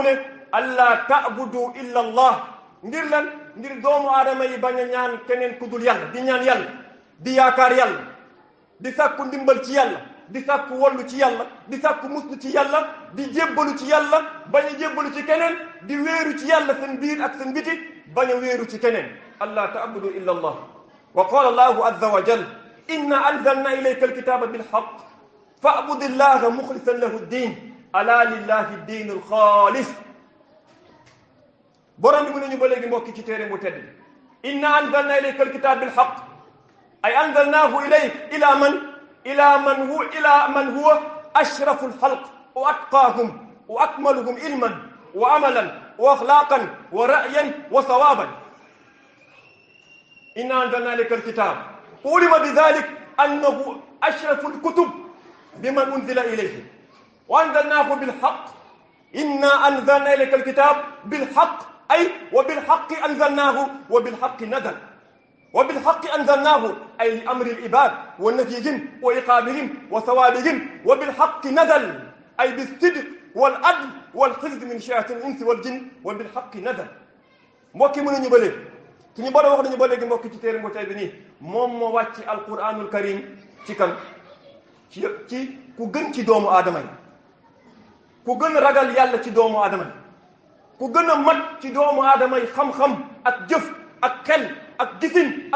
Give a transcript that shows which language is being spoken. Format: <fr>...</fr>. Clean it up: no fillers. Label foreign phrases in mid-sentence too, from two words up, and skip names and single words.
<wo>ne</wo> <ar>ألا تعبدوا إلا الله</ar> <wo>ngir doomu aadama yi bañ a ñaan keneen ku dul yàlla di ñaan yàlla di yaakaar yàlla di sàkku ndimbal ci yàlla di sàkku wollu ci yàlla di sàkku muslu ci yàlla di jébbalu ci yàlla bañ a jébbalu ci keneen di wéeru ci yàlla seen biir ak seen biti bañ a wéeru ci keneen</wo> <ar>ألا تعبدوا إلا الله وقال الله عز وجل إنا أنزلنا إليك الكتاب بالحق فاعبد الله مخلصا له الدين ألا لله الدين الخالص</ar> <wo>borom bi mu ne ñu ba léegi mbokki ci téere bu tedd</wo> <ar>إنا أنزلنا إليك الكتاب بالحق أي أنزلناه إليك إلى من هو أشرف الخلق وأتقاهم وأكملهم علما وعملا وأخلاقا ورأيا وصوابا إنا أنزلنا إليك الكتاب علم بذلك أنه أشرف الكتب بمن أنزل إليه وأنزلناه بالحق إنا أنزلنا إليك الكتاب بالحق أي وبالحق أنزلناه وبالحق نزل وبالحق أنزلناه أي لأمر العباد ونهيهم وعقابهم وثوابهم وبالحق نزل أي بالصدق والعدل والحفظ من شياطين الإنس والجن وبالحق نزل ay bisidq wal adl wal hifz min shayatin al-insi wal jinn wa bilhaqqi nazal</ar> <wo>mbokki mënuñu ba léegi suñu borom wax nañu ba léegi mbokki ci téere mbootaay bi nii moom moo wàcc alquranul karim ci kan ci ku gën ci doomu aadama yi ku gën a ragal yàlla ci doomu aadama yi ku gën a mat ci doomu aadama yi xam-xam ak jëf ak xel ak gisin</wo>